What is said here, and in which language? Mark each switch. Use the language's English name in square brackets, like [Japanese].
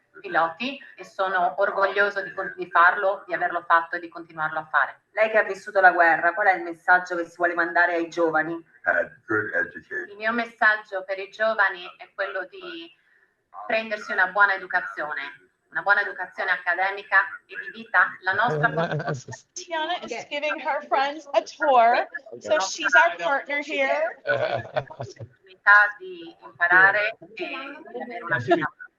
[Italian] piloti e sono orgoglioso di farlo, di averlo fatto e di continuarlo a fare. Lei che ha vissuto la guerra, qual è il messaggio che si vuole mandare ai giovani? Il mio messaggio per i giovani è quello di prendersi una buona educazione accademica e di vita. La nostra [English] Tiana is giving her friends a tour, so she's our partner here. [Italian] opportunità di imparare e di avere una vita.